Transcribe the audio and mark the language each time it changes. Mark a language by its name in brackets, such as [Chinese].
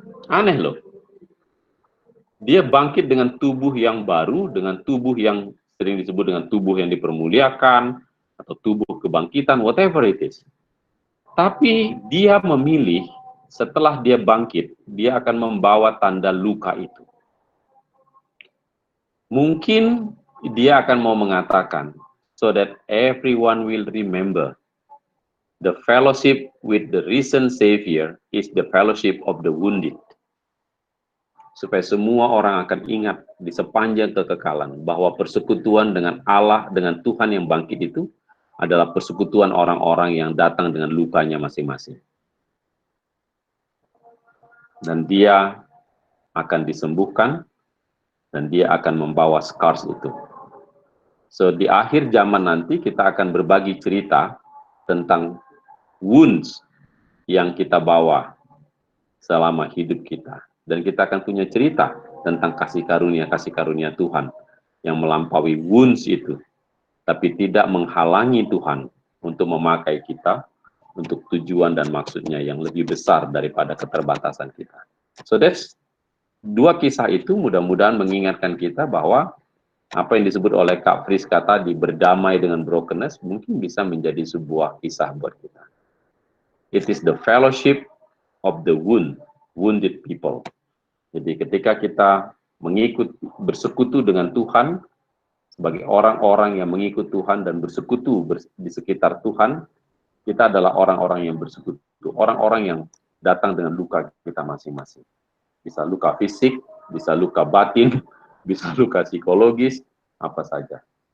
[Indonesian] Aneh loh. Dia bangkit dengan tubuh yang baru, dengan tubuh yang sering disebut dengan tubuh yang dipermuliakan, atau tubuh kebangkitan, [English] whatever it is. [Indonesian] Tapi dia memilih, setelah dia bangkit, dia akan membawa tanda luka itu. Mungkin dia akan mau mengatakan, [English] so that everyone will remember, the fellowship with the risen Savior is the fellowship of the wounded. [Indonesian] Supaya semua orang akan ingat di sepanjang kekekalan bahwa persekutuan dengan Allah, dengan Tuhan yang bangkit itu adalah persekutuan orang-orang yang datang dengan lukanya masing-masing. Dan dia akan disembuhkan, dan dia akan membawa scars itu. So, di akhir zaman nanti kita akan berbagi cerita tentang wounds yang kita bawa selama hidup kita. Dan kita akan punya cerita tentang kasih karunia Tuhan yang melampaui wounds itu, tapi tidak menghalangi Tuhan untuk memakai kita untuk tujuan dan maksudnya yang lebih besar daripada keterbatasan kita. [English] So that's [Indonesian] dua kisah itu mudah-mudahan mengingatkan kita bahwa apa yang disebut oleh Kak Friska tadi, berdamai dengan brokenness, mungkin bisa menjadi sebuah kisah buat kita. [English] It is the fellowship of the wounded people. [Indonesian] Jadi ketika kita bersekutu dengan Tuhan, sebagai orang-orang yang mengikut Tuhan dan bersekutu di sekitar Tuhan, kita adalah orang-orang yang bersekutu, orang-orang yang datang dengan luka kita masing-masing. Bisa luka fisik, bisa luka batin, bisa luka psikologis, apa saja.